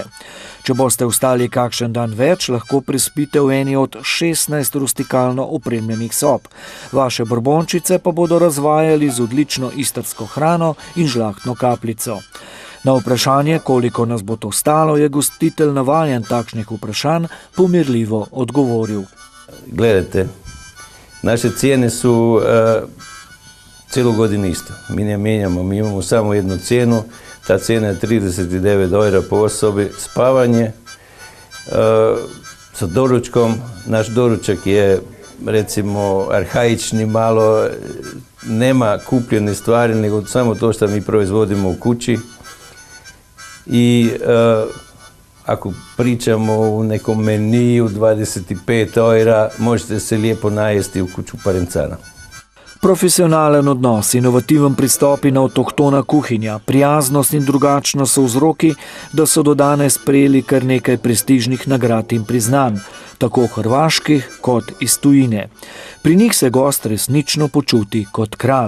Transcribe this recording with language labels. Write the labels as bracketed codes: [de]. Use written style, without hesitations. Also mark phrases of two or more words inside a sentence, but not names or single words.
[sl] Če boste ostali kakšen dan več, lahko prespite v eni od 16 rustikalno opremljenih sob. Vaše brbončice pa bodo razvajali z odlično istrsko hrano in žlahtno kapljico. Na vprašanje, koliko nas bo to stalo, je gostitelj navajen takšnih vprašanj pomirljivo odgovoril. [hr] Gledajte, naše cijene su cijelu godinu isto. Mi ne mijenjamo, mi imamo samo jednu cijenu. Ta cijena je 39 € po osobi, spavanje sa doručkom. Naš doručak je, recimo, arhaični malo, nema kupljene stvari, nego samo to što mi proizvodimo u kući. I ako pričamo u nekom meniju 25 € možete se lijepo najesti u kuću Parenzana. [sl] Profesionalen odnos, inovativen pristop in avtohtona kuhinja, prijaznost in drugačnost so vzroki, da so do danes prejeli kar nekaj prestižnih nagrad in priznanj, tako hrvaških kot iz tujine. Pri njih se gost resnično počuti kot kralj.